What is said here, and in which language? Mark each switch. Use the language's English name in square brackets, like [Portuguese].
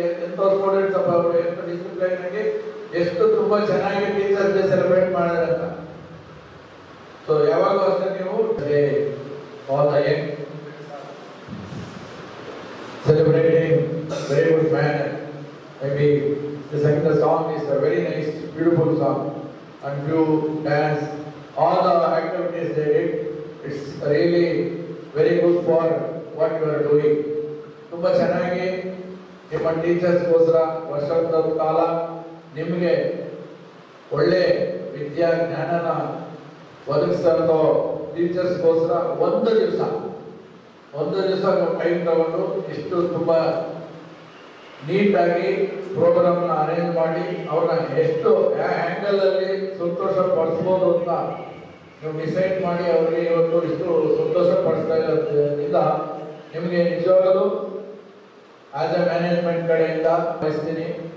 [Kannada] ಎಂಥ ಸ್ಟೂಡೆಂಟ್ಸ್ ಅಪ್ಪ ಅವರು ಎಷ್ಟು ಡಿಸಿಪ್ಲೈನ್ ಆಗಿ ಎಷ್ಟು ತುಂಬ ಚೆನ್ನಾಗಿ ಟೀಚರ್ಸ್ ಡೇ ಸೆಲೆಬ್ರೇಟ್ ಮಾಡಿದ್ರೆ ಅಂತ. [English] so [Kannada] ಯಾವಾಗೂ ಅಷ್ಟೇ ನೀವು [English] All the young celebrating very good manner. Maybe the song is a very nice, beautiful song, and you dance, all the activities they did. It's really very good for what you are doing. [Kannada] ತುಂಬ ಚೆನ್ನಾಗಿ ನಿಮ್ಮ ಟೀಚರ್ಸ್ಗೋಸ್ಕರ ವರ್ಷದ ಕಾಲ ನಿಮಗೆ ಒಳ್ಳೆ ವಿದ್ಯಾ ಜ್ಞಾನನ ಒದಗಿಸ್ತೋ ಟೀಚರ್ಸ್ಗೋಸ್ಕರ ಒಂದು ದಿವಸ ನೀವು ಟೈಮ್ ತಗೊಂಡು ಇಷ್ಟು ತುಂಬ ನೀಟಾಗಿ ಪ್ರೋಗ್ರಾಮ್ನ ಅರೇಂಜ್ ಮಾಡಿ ಅವ್ರನ್ನ ಎಷ್ಟು ಆ್ಯಂಗಲಲ್ಲಿ ಸಂತೋಷ ಪಡಿಸ್ಬೋದು ಅಂತ ನೀವು ಡಿಸೈಡ್ ಮಾಡಿ ಅವರಿಗೆ ಇವತ್ತು ಇಷ್ಟು ಸಂತೋಷ ಪಡಿಸ್ತಾ ಇರೋದ್ರಿಂದ ನಿಮಗೆ ನಿಜವಾಗಲೂ [English] as a management [Kannada] ಕಡೆಯಿಂದ ಬಯಸ್ತೀನಿ.